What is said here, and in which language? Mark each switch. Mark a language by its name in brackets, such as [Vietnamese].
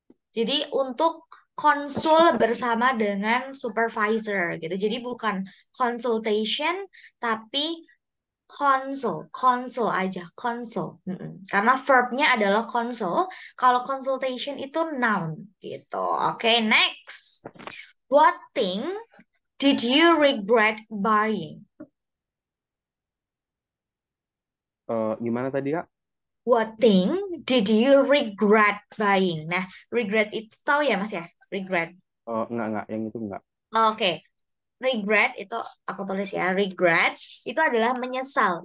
[Indonesian] Jadi untuk konsul bersama dengan supervisor gitu. Jadi bukan consultation tapi konsul, konsul aja, konsul. Karena verbnya adalah konsul. Kalau consultation itu noun gitu. Oke, next. [English] What thing did you regret buying? [Indonesian] Gimana tadi Kak? [English] What thing did you regret buying? [Indonesian] Nah, regret itu tahu ya Mas ya? Regret. Enggak, yang itu enggak. Oke, regret itu aku tulis ya. Regret itu adalah menyesal.